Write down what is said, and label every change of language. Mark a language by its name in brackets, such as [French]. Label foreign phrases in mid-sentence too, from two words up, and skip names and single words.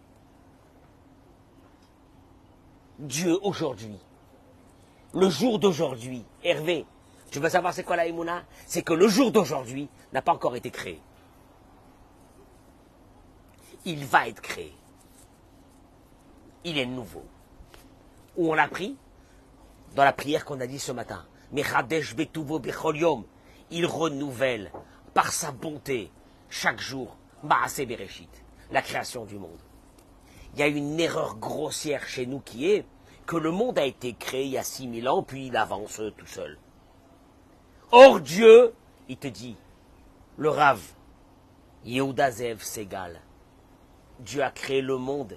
[French] Dieu aujourd'hui, le jour d'aujourd'hui, Hervé, tu veux savoir c'est quoi la Emouna? C'est que le jour d'aujourd'hui n'a pas encore été créé. Il va être créé. Il est nouveau. Où on l'a pris? Dans la prière qu'on a dit ce matin. [Hebrew] מחדש בטובו בכל יום. [French] Il renouvelle par sa bonté chaque jour [Hebrew] מעשה בראשית, [French] la création du monde. Il y a une erreur grossière chez nous qui est que le monde a été créé il y a 6000 ans, puis il avance tout seul. Or Dieu, il te dit, le Rav Yehuda Zev Segal, Dieu a créé le monde.